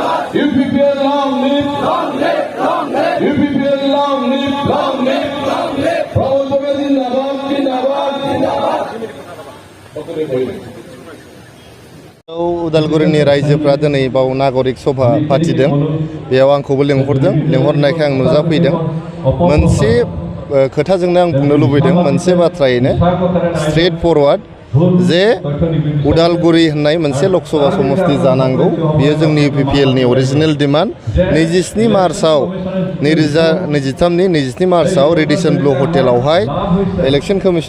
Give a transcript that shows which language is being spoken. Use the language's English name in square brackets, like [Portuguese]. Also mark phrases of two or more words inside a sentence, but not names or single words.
[English] UPPL long live, long live, long live. UPPL long live, long live, long live. [Hindi] Promoter ज़िंदाबाद, ज़िंदाबाद, ज़िंदाबाद. [Bodo] उदालगुरिनि रायजोफ्रा दिनै बाव नागरिक सभा फाथिदों बेयाव आंखौबो लिंहरदों लिंहरनायखाय आं नुजाफैदों मोनसे खोथाजोंनो आं बुंनो लुबैदों मोनसे बाथ्रायैनो [English] straight forward [Bodo] जे उदालगुरि होननाय मोनसे लकसभा समष्टि जानांगौ बियो जोंनि UPPL नि [English] original demand [Bodo] 27 मार्चआव 2023 नि 27 मार्चआव रेडिसन ब्लु हटेलावहाय [English] election commission